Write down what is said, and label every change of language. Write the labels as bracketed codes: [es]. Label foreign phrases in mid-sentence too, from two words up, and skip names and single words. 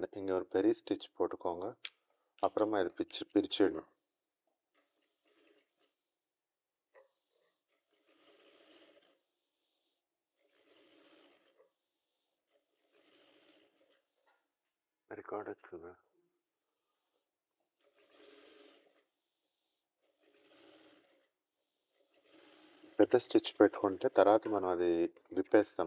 [ta] இங்கே ஒரு பெரிய ஸ்டிச் போட்டுக்கோங்க. அப்புறமா இது பிரிச்சிடணும். [te] రికార్డ్ వచ్చిందా? పెద్ద స్టిచ్ పెట్టుకుంటే తర్వాత మనం అది విప్పేస్తాం.